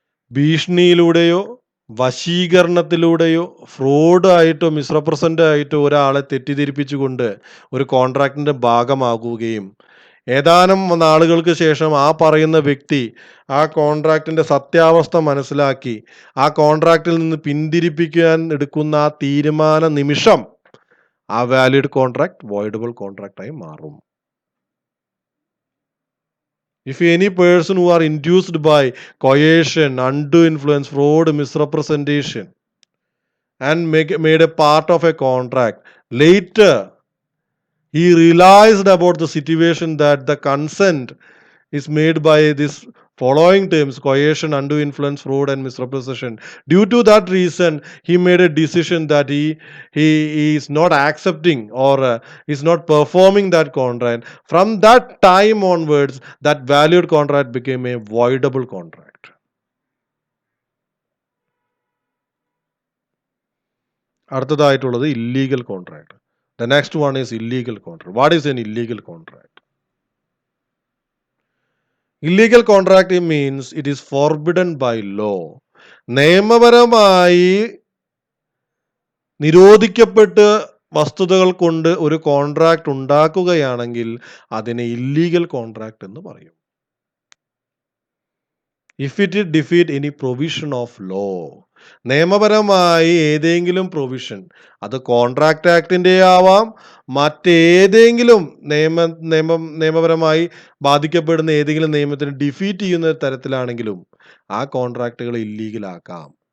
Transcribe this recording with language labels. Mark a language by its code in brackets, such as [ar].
[ml] ഭീഷണിയിലൂടെയോ വശീകരണത്തിലൂടെയോ fraud ആയിട്ടോ മിസ്റെപ്രസെൻ്റ് ആയിട്ടോ ഒരാളെ തെറ്റിദ്ധരിപ്പിച്ചുകൊണ്ട് ഒരു കോൺട്രാക്റ്റിൻ്റെ ഭാഗമാകുകയും ഏതാനും നാളുകൾക്ക് ശേഷം ആ പറയുന്ന വ്യക്തി ആ കോൺട്രാക്റ്റിൻ്റെ സത്യാവസ്ഥ മനസ്സിലാക്കി ആ കോൺട്രാക്റ്റിൽ നിന്ന് പിന്തിരിപ്പിക്കാൻ എടുക്കുന്ന ആ തീരുമാന നിമിഷം ആ വാലിഡ് കോൺട്രാക്ട് വോയിഡബിൾ കോൺട്രാക്റ്റായി മാറും. [en] If any person who are induced by coercion, undue influence, fraud, misrepresentation, and made a part of a contract, later he realized about the situation that the consent is made by this following terms: coercion, undue influence, fraud, and misrepresentation. Due to that reason, he made a decision that he is not accepting or is not performing that contract. From that time onwards, that valued contract became a voidable contract. [ml] അടുത്തതായിട്ടുള്ളത് illegal contract. [en] The next one is illegal contract. What is an illegal contract? Illegal contract means it is forbidden by law. [ml] നിയമപരമായി നിരോധിക്കപ്പെട്ട് വസ്തുതകൾ കൊണ്ട് ഒരു contract ഉണ്ടാക്കുകയാണെങ്കിൽ അതിനെ illegal contract എന്ന് പറയും. [en] If it defeat any provision of law, [ml] നിയമപരമായി ഏതെങ്കിലും പ്രൊവിഷൻ, അത് കോൺട്രാക്ട് ആക്ടിൻ്റെ ആവാം, മറ്റേതെങ്കിലും നിയമപരമായി ബാധിക്കപ്പെടുന്ന ഏതെങ്കിലും നിയമത്തിന് ഡിഫീറ്റ് ചെയ്യുന്ന തരത്തിലാണെങ്കിലും ആ കോൺട്രാക്റ്റുകൾ ഇല്ലീഗലാക്കാം.